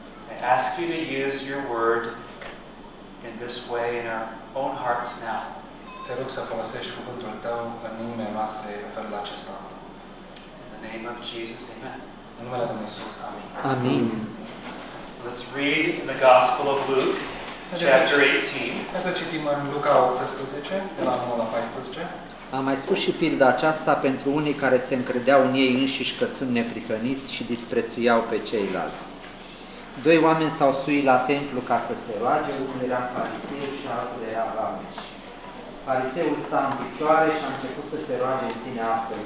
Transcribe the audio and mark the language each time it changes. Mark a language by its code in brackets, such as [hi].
[en] I ask you to use your word in this way in our own hearts now. [ro] Te rog să folosești cuvântul tău în inimile noastre în felul acesta. [en] In the name of Jesus, amen. [ro] În numele Domnului Iisus, amin. Amin. [en] Let's read in the Gospel of Luke, chapter 18. [ro] Să citim în Luca 18, de la 9 la 14. Am mai spus și pilda aceasta pentru unii care se încredeau în ei înșiși că sunt neprihăniți și disprețuiau pe ceilalți. Doi oameni s-au suit la templu ca să se roage, unul era fariseu și altul era vameș. Fariseul stă în picioare și a început să se roage în sine astfel.